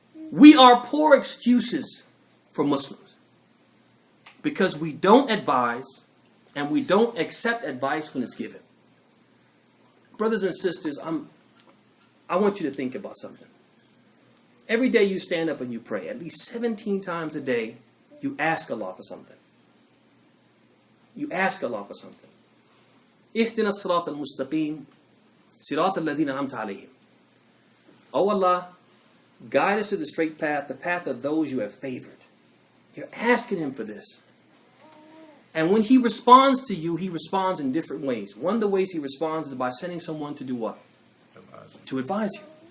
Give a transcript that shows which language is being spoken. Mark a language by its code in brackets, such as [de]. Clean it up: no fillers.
[en] We are poor excuses for Muslims because we don't advise and we don't accept advice when it's given. Brothers and sisters, I want you to think about something. Every day you stand up and you pray. At least 17 times a day, you ask Allah for something. You ask Allah for something. [ar] اهدنا الصراط المستقيم صراط الذين أنعمت عليهم. [en] Oh Allah, guide us to the straight path, the path of those you have favored. You're asking Him for this. And when He responds to you, He responds in different ways. One of the ways He responds is by sending someone to do what? To advise you.